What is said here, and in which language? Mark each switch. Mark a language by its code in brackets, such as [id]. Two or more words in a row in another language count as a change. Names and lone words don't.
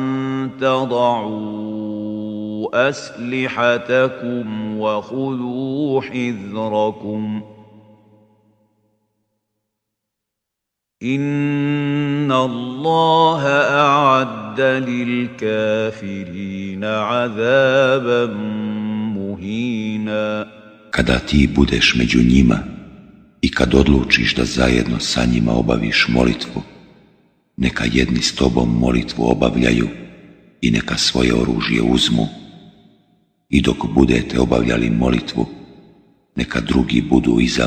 [ar] تضعوا أسلحتكم وخذوا حذركم إن الله أعد للكافرين عذابا مهينا. [bs] Kada ti budeš među njima i kad odlučiš da zajedno sa njima obaviš molitvu, neka jedni s tobom molitvu obavljaju i neka svoje oružje uzmu, i dok budete obavljali molitvu, neka drugi budu iza